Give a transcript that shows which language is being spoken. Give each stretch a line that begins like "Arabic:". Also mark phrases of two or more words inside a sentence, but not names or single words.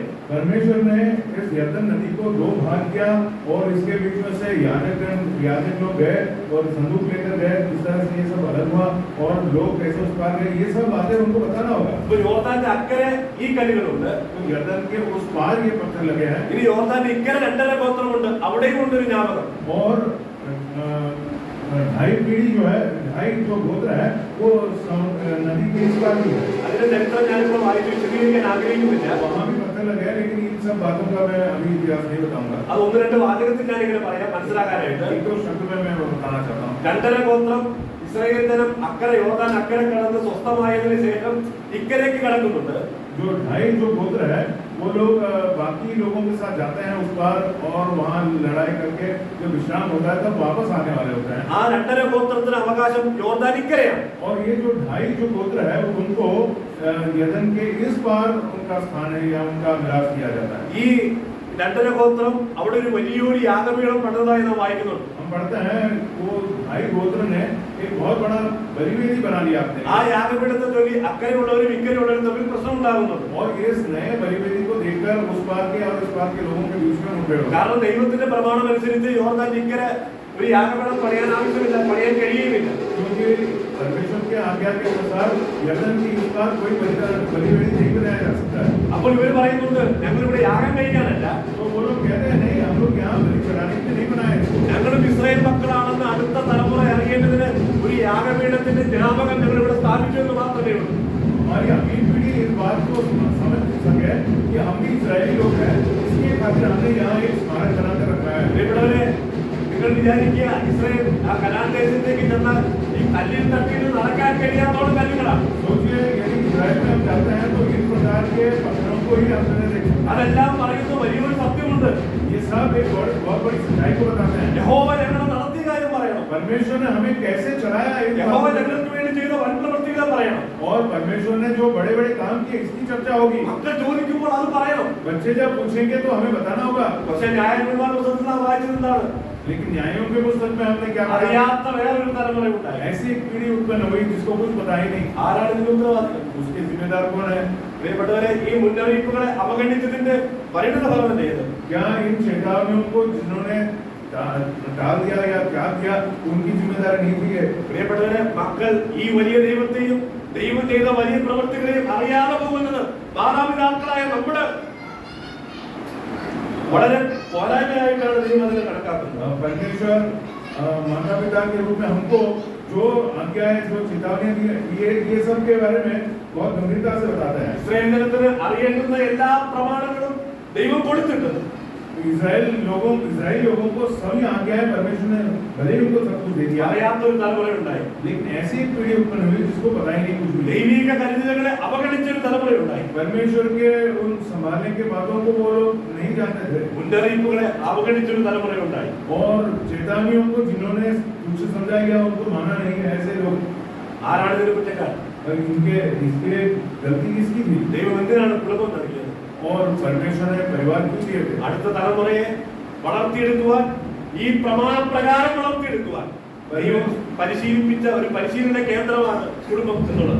Hindi: परमेश्वर ने इस यरदन नदी को दो भाग किया और इसके बीच में से याजक लोग गए और संदूक लेकर गए. इस तरह से ये सब अलग हुआ और लोग कैसे उस पार गए, ये सब बातें उनको बताना होगा.
Malayalam: ഇപ്പൊ യോർദാന്റെ അക്കരെ ഈ കല്ലുകളുണ്ട്,
Hindi: तो यरदन के उस पार ये पत्थर लगे हैं.
Malayalam: ഇനി യോർദാന്റെ ഇക്കരെ രണ്ടര ഗോത്രമുണ്ട്, അവിടെയും ഉണ്ടൊരു ജ്ഞാപകം.
Hindi: और ढाई पीढ़ी जो है, ढाई जो गोत्र है वो नदी के इस पार भी है.
Malayalam: അതിന്റെ ചരിത്രം ഞാനിപ്പോൾ വായിച്ച് വിശദീകരിക്കാൻ ആഗ്രഹിക്കുന്നില്ല.
Hindi: वहाँ भी पत्थर लगे हैं, लेकिन इन सब बातों का मैं अभी इतिहास नहीं बताऊंगा.
Malayalam: അത് ഒന്ന് രണ്ട് വാചകത്തിൽ ഞാൻ ഇങ്ങനെ പറയാം മനസ്സിലാക്കാനായിട്ട്.
Hindi: एक दो शब्द में मैं बताना चाहता हूँ.
Malayalam: രണ്ടര ഗോത്രം ഇസ്രായേൽ ജനം അക്കരെ യോർദാൻ അക്കരെ കടന്ന് സ്വസ്ഥമായതിനു ശേഷം ഇക്കരയ്ക്ക് കടക്കുന്നുണ്ട്.
Hindi: जो ढाई जो गोत्र है वो लोग बाकी लोगों के साथ जाते हैं उस पार और वहाँ लड़ाई करके जो विश्राम होता है तब वापस आने वाले होते हैं.
Malayalam: ആ രണ്ടര ഗോത്രത്തിന് അവകാശം യോർദാൻ ഇക്കരയാണ്.
Hindi: और ये जो ढाई जो गोत्र है उनको यरदन के इस पार उनका स्थान है या उनका मिलाप किया जाता है.
Malayalam: ഈ രണ്ടര ഗോത്രം അവിടെ ഒരു വലിയൊരു യാഗപീഠം പണിതതായി നാം വായിക്കുന്നുണ്ട്.
Hindi: हम पढ़ते हैं वो ढाई गोत्र ने एक बहुत बड़ा बलिवेदी बना लिया आपने.
Malayalam: ആ യാഗപീഠത്തെ ചൊല്ലി അക്കരെയുള്ളവരും ഇക്കരെയുള്ളവരും തമ്മിൽ പ്രശ്നം ഉണ്ടാകുന്നുണ്ട്.
Hindi: और इस नए बलिवेदी को देखकर उस पार के और इस पार के लोगों के बीच में मुठभेड़ हो.
Malayalam: കാരണം ദൈവത്തിന്റെ പ്രമാണം അനുസരിച്ച് യോർദാൻ ഇക്കരെ ഒരു യാഗപീഠം പണിയാൻ ആവശ്യമില്ല, പണിയാൻ കഴിയുമില്ല.
Hindi: क्योंकि परमेश्वर के आज्ञा के अनुसार यरदन की इस पार कोई बलिवेदी नहीं बनाया जा सकता है.
Malayalam: അപ്പോൾ ഇവർ പറയുന്നുണ്ട് ഞങ്ങൾ ഇവിടെ യാഗം കഴിക്കാനല്ല,
Hindi: तो वो लोग कहते हैं नहीं, हम लोग यहाँ बलि चढ़ाने के लिए नहीं बनाए.
Malayalam: ഞങ്ങളും ഇസ്രായേൽ മക്കളാണെന്ന് അടുത്ത തലമുറ അറിയേണ്ടതിന് ഒരു യാഗപീഠത്തിന്റെ ജ്ഞാപകം ഞങ്ങൾ ഇവിടെ സ്ഥാപിച്ചു എന്ന് മാത്രമേ ഉള്ളൂ.
Hindi: हमारी अगली पीढ़ी इस बात को समझ सके कि हम भी इस्राएली लोग हैं, इसके खातिर हमने यहाँ एक स्मारक बनाकर रखा है.
Malayalam: പ്രിയപ്പെട്ടവരെ, നിങ്ങൾ വിചാരിക്കുക ഇസ്രായേൽ ആ കനാൻ ദേശത്തേക്ക് ചെന്നാൽ ഈ കല്ലിൽ തട്ടിയിട്ട് നടക്കാൻ കഴിയാത്തോളം കല്ലുകളാണ്.
Hindi: सोचिए यदि इस्राएल में हम जाते हैं तो इस प्रकार के पत्थरों को ही हमने देखा.
Malayalam: അതെല്ലാം പറയുന്ന വലിയൊരു സത്യമുണ്ട്.
Hindi: ये सब एक बहुत बड़ी सच्चाई को बताते हैं.
Malayalam: യഹോവ ഞങ്ങളെ നടത്തിയ കാര്യം പറയണം.
Hindi: परमेश्वर ने हमें कैसे चढ़ाया है
Malayalam: യഹോവ ഞങ്ങൾക്ക് വേണ്ടി ചെയ്ത വൻ പ്രവൃത്തികൾ പറയണം.
Hindi: और परमेश्वर ने जो बड़े बड़े काम किए इसकी चर्चा होगी.
Malayalam: മക്കൾ ചോദിക്കുമ്പോൾ അത് പറയണം.
Hindi: बच्चे जब पूछेंगे तो हमें बताना होगा.
Malayalam: പക്ഷെ ന്യായാധിപന്മാരുടെ പുസ്തകത്തിൽ നാം വായിച്ചത് എന്താണ്?
Hindi: लेकिन न्यायों के पुस्तक में हमने क्या पढ़ा?
Malayalam: അറിയാത്ത വേറൊരു തലമുറ ഉണ്ടായി.
Hindi: ऐसी एक पीढ़ी उत्पन्न हुई जिसको कुछ पता ही नहीं.
Malayalam: ആരാണ് ഇതിന് ഉത്തരവാദികൾ?
Hindi: उसके जिम्मेदार कौन है?
Malayalam: പ്രിയപ്പെട്ടവരെ, ഈ മുന്നറിയിപ്പുകളെ അവഗണിച്ചതിന്റെ പരിണിത ഫലം എന്ത്?
Hindi: क्या इन चेतावनियों को जिन्होंने टाल दिया या त्याग दिया उनकी जिम्मेदारी नहीं थी है?
Malayalam: പ്രിയപ്പെട്ടവരെ, മക്കൾ ഈ വലിയ ദൈവത്തെയും ദൈവം ചെയ്ത വലിയ പ്രവൃത്തികളെയും അറിയാതെ പോകുന്നത് മാതാപിതാക്കളായ നമ്മുടെ വളരെ പോരായ്മയായിട്ടാണ് ദൈവം അതിനെ കണക്കാക്കുന്നത്.
Hindi: परमेश्वर माता पिता के रूप में हमको जो आज्ञा है, जो चेतावनी दी है, ये सब के बारे में बहुत गंभीरता से बताता है.
Malayalam: ഇസ്രായേൽ ജനത്തിന് അറിയേണ്ടുന്ന എല്ലാ പ്രമാണങ്ങളും ദൈവം കൊടുത്തിട്ടുണ്ട്.
Hindi: इजराइल लोगों को सभी आज्ञाएं परमेश्वर ने भले ही उनको सब कुछ दे दिया.
Malayalam: അറിയാത്തൊരു തലമുറ ഉണ്ടായി.
Hindi: लेकिन ऐसी एक पीढ़ी उत्पन्न हुई जिसको पता ही नहीं कुछ भी.
Malayalam: ദൈവിക കരുതലുകളെ അവഗണിച്ചൊരു തലമുറ ഉണ്ടായി.
Hindi: परमेश्वर के उन संभालने के बातों को वो लोग नहीं जानते थे.
Malayalam: മുന്നറിയിപ്പുകളെ അവഗണിച്ചൊരു തലമുറ ഉണ്ടായി.
Hindi: और चेतावनियों को जिन्होंने तुच्छ समझा गया उनको माना नहीं है. ऐसे लोग
Malayalam: ആരാണ് ഇതിന് കുറ്റക്കാരൻ?
Hindi: इसके गलती किसकी थी?
Malayalam: ദൈവം എന്തിനാണ് കുടുംബം നൽകിയത്?
Hindi: और परमेश्वर ने परिवार क्यों दिए थे?
Malayalam: അടുത്ത തലമുറയെ വളർത്തിയെടുക്കുവാൻ, ഈ പ്രമാണപ്രകാരം വളർത്തിയെടുക്കുവാൻ ദൈവം പരിശീലിപ്പിച്ച ഒരു പരിശീലന കേന്ദ്രമാണ് കുടുംബം എന്നുള്ളത്.